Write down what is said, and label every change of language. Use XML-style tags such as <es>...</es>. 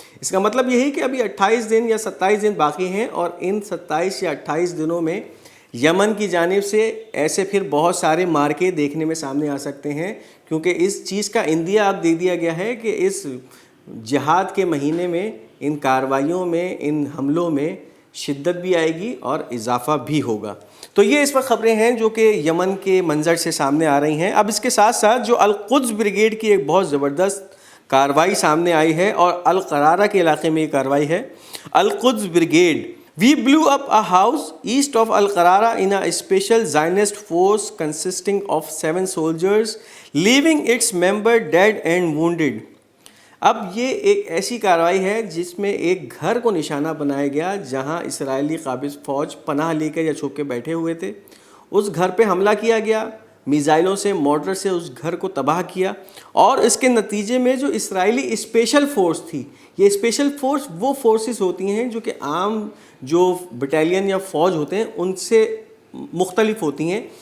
<ur>اس کا مطلب یہی کہ ابھی 28 دن یا 27 دن باقی ہیں، اور ان 27 یا 28 دنوں میں یمن کی جانب سے ایسے پھر بہت سارے مارکے دیکھنے میں سامنے آ سکتے ہیں، کیونکہ اس چیز کا اندیا اب دے دیا گیا ہے کہ اس جہاد کے مہینے میں ان کارروائیوں میں، ان حملوں میں شدت بھی آئے گی اور اضافہ بھی ہوگا. تو یہ اس وقت خبریں ہیں جو کہ یمن کے منظر سے سامنے آ رہی ہیں. اب اس کے ساتھ ساتھ جو القدس بریگیڈ کی ایک بہت زبردست کارروائی سامنے آئی ہے، اور القرارہ کے علاقے میں یہ کارروائی ہے.</ur> <en>القدس brigade: We blew up a house east of Al-Qarara in a special Zionist force consisting of 7 soldiers, leaving its member dead and wounded.</en> <ur>اب یہ ایک ایسی کارروائی ہے جس میں ایک گھر کو نشانہ بنایا گیا جہاں اسرائیلی قابض فوج پناہ لے کر یا چھپ کے بیٹھے ہوئے تھے. اس گھر پہ حملہ کیا گیا، میزائلوں سے، مورٹر سے اس گھر کو تباہ کیا، اور اس کے نتیجے میں جو اسرائیلی اسپیشل فورس تھی، یہ اسپیشل فورس وہ فورسز ہوتی ہیں جو کہ عام جو بٹالین یا فوج ہوتے ہیں ان سے مختلف ہوتی ہیں.</ur>